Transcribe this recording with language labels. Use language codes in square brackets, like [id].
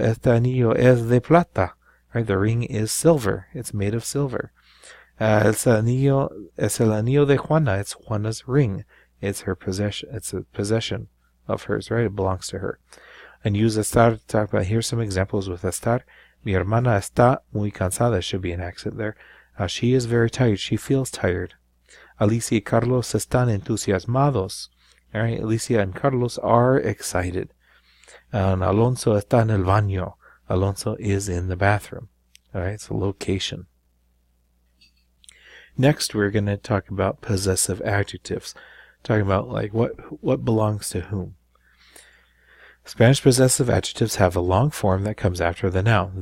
[es] Este anillo es de plata. [en] Right? The ring is silver. It's made of silver. [es] Es el anillo de Juana. [en] It's Juana's ring. It's her possession. It's a possession of hers, right? It belongs to her. And use estar to talk about. Here's some examples with estar. [es] Mi hermana está muy cansada. [en] Should be an accent there. She is very tired. She feels tired. [es] Alicia y Carlos están entusiasmados. [en] All right, Alicia and Carlos are excited. [es] And Alonso está en el baño. [en] Alonso is in the bathroom. All right, so location. Next, we're going to talk about possessive adjectives. Talking about like what belongs to whom. Spanish possessive adjectives have a long form that comes after the noun.